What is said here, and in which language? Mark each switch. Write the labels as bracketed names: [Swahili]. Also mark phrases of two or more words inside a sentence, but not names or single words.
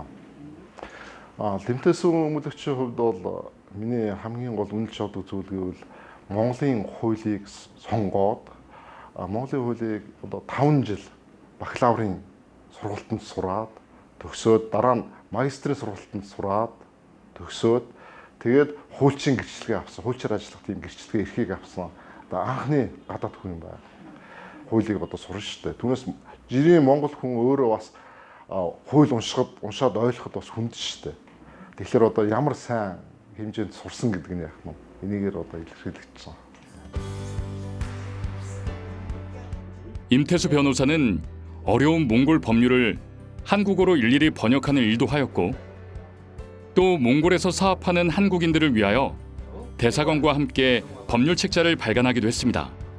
[Mongolian] Эмтэсүү өмгөөлөгчийн хувьд бол миний хамгийн гол үнэлж авдаг зүйл гэвэл Монголын хуулийг сонгоод Монголын хуулийг одоо 5 жил бакалаврын сургалтанд сураад төгсөөд дараа нь магистрийн сургалтанд сураад төгсөөд тэгээд хуульчийн гэрчлэгээ авсан, хуульчаар ажиллах тийм гэрчлэгээ эрхийг авсан. Одоо анхны гадаад хүн юм байна. Хуулийг одоо сурна шүү дээ. Түүнээс жирийн монгол хүн өөрөө бас хууль уншаад ойлгоход бас хүндэж шүү дээ. Тэгэхээр одоо ямар сайн хэмжээнд сурсан гэдэг нь яг нь энийгээр одоо илэрхийлэгдсэн. [Korean] 임태수 변호사는 어려운 몽골 법률을 한국어로 일일이 번역하는 일도 하였고 또 몽골에서 사업하는 한국인들을 위하여 대사관과 함께 법률 책자를 발간하기도 했습니다.